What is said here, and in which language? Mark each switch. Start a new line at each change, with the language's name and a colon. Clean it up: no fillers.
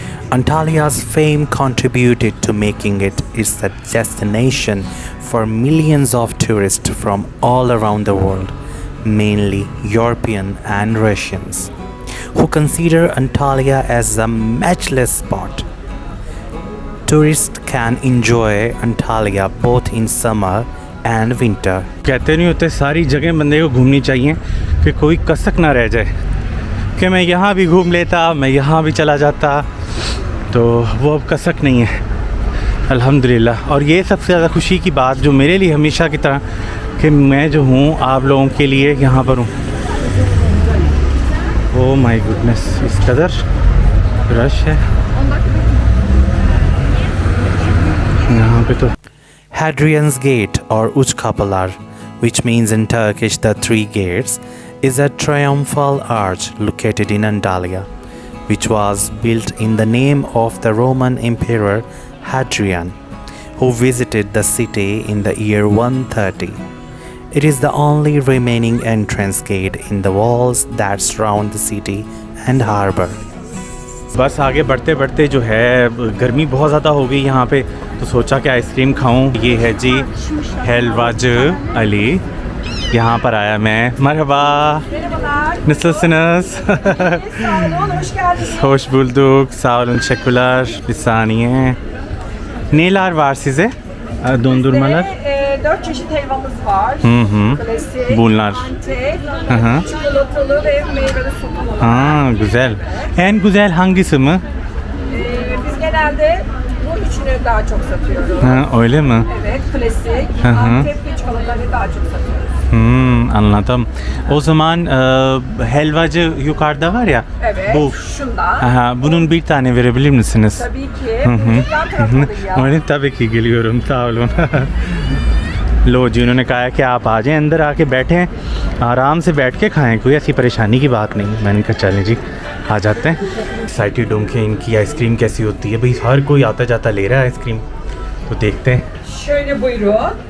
English: Antalya's fame contributed to making it a destination for millions of tourists from all around the world, mainly European and Russians, who consider Antalya as a matchless spot. Tourists can enjoy Antalya both in summer and winter.
Hindi: कहते नहीं होते सारी जगह बंदे को घूमनी चाहिए कि कोई कसक ना रह जाए कि मैं यहाँ भी घूम लेता, मैं यहाँ भी चला जाता, तो वो अब कसक नहीं है अल्हम्दुलिल्लाह। और ये सबसे ज़्यादा खुशी की बात जो मेरे लिए हमेशा की तरह कि मैं जो हूँ आप लोगों के लिए यहाँ पर हूँ।
English: oh my goodness,
Hindi: इस कदर रश है यहाँ पे तो।
English: Hadrian's Gate or Uç Kapılar, which means in Turkish the three gates, is a triumphal arch located in Antalya, which was built in the name of the Roman Emperor Hadrian, who visited the city in the year 130. It is the only remaining entrance gate in the walls that surround the city and harbor.
Hindi: बस आगे बढ़ते बढ़ते जो है गर्मी बहुत ज़्यादा हो गई यहाँ पे, तो सोचा कि आइसक्रीम खाऊं। ये है जी हेलवाज अली, यहाँ पर आया मैं।
Turkish: मरहबा, nasılsınız? Sağ olun, hoş geldiniz. Hoş bulduk, sağ olun, teşekkürler. Bir saniye. Neler var size? Dondurmalar? 4 çeşit helvamız var. Klasik, Bunlar. Antep, çikolatalı ve meyveli sopalı. Aa, güzel. En güzel hangisi mi? Biz genelde bu üçünü daha çok satıyoruz. Ha, öyle mi? Evet, klasik, Antep ve çikolatalı daha çok satıyoruz. Anladım. O zaman helvacı yukarıda var ya. Evet, Bu. şundan. Aha, bunun bir tane verebilir misiniz? Tabii ki. Yan tarafta
Hindi: मैंने
Turkish: tabii ki geliyorum, sağ olun।
Hindi: लो जी, उन्होंने कहा कि आप आ जाएं, अंदर आके बैठें, आराम से बैठ के खाएं, कोई ऐसी परेशानी की बात नहीं। मैंने कहा चलें जी, आ जाते हैं। एक्साइटेड हूँ कि इनकी आइसक्रीम कैसी होती है। भाई हर कोई आता जाता ले रहा है आइसक्रीम, तो देखते हैं।
Turkish: Şöyle buyurun.